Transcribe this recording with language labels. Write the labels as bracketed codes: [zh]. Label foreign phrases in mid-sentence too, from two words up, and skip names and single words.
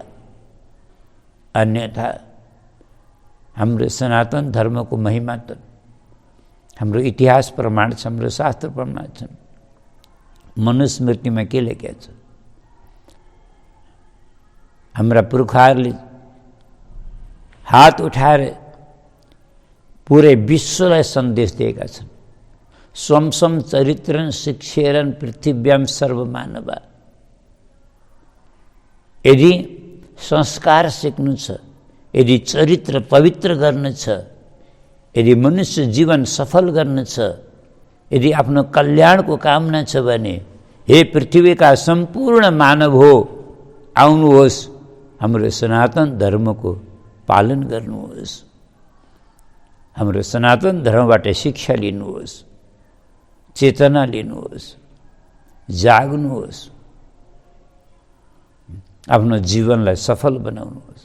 [ne] अन्यथा हाम्रो सनातन धर्मको महिमा त हाम्रो इतिहास प्रमाण छ, हाम्रो शास्त्र प्रमाण छन्। मनुस्मृतिमा के लेखेको छ? हाम्रा पुर्खाहरूले हात उठाएर पुरै विश्वलाई सन्देश दिएका छन्। [sa] स्वं चरित्रं शिक्षेरन् पृथिव्यां सर्वमानवा। [ne] यदि संस्कार सिक्नु छ, यदि चरित्र पवित्र गर्नु छ, यदि मनुष्य जीवन सफल गर्नु छ, यदि आफ्नो कल्याणको कामना छ भने हे पृथ्वीका सम्पूर्ण मानव हो, आउनुहोस्, हाम्रो सनातन धर्मको पालन गर्नुहोस्, हाम्रो सनातन धर्मबाट शिक्षा लिनुहोस्, चेतना लिनुहोस्, जाग्नुहोस्, आफ्नो जीवनलाई सफल बनाउनुहोस्।